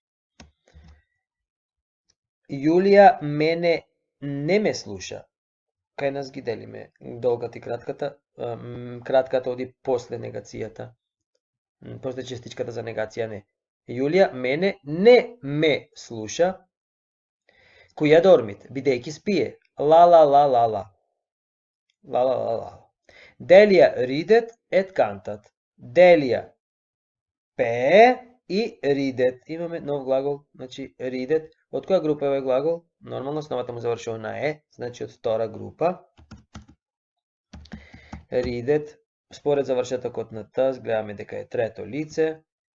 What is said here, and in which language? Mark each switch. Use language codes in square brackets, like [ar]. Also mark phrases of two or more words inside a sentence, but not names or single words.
[mk] Јулија мене не ме слуша. Кај нас ги делиме долгата и кратката. Кратката оди после негацијата. После частичката за негација не. Јулија мене не ме слуша. [la] Quae dormit, [mk] бидејќи спие. Ла ла ла ла ла. Ла ла ла ла. [la] Delia ridet et cantat. [mk] Делија пее и ридет. Имаме нов глагол, значи ридет. Од која група е овој глагол? Нормално основата му завршува на е, значи од втора група. Ридет, според завршетокот на т, гледаме дека е трето лице.